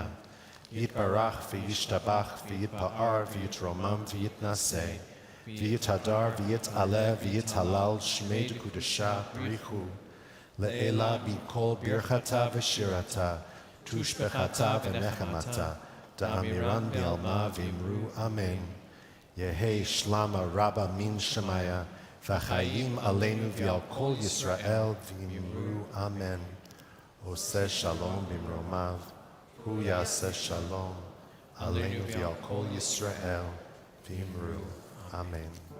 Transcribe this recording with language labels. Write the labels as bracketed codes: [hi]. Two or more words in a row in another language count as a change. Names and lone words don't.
[arc] יתברך וישתבח ויתפאר ויתרומם ויתנשא ויתהדר ויתעלה ויתהלל שמה דקודשא בריך הוא לעילא בכל ברכתא ושירתא תשבחתא ונחמתא דאמירן בעלמא ואמרו אמן. יהא שלמא רבא מן שמיא וחיים עלינו ועל כל ישראל ואמרו אמן. [he] עושה שלום במרומיו הוא יעשה שלום עלינו ועל כל ישראל ואמרו אמן.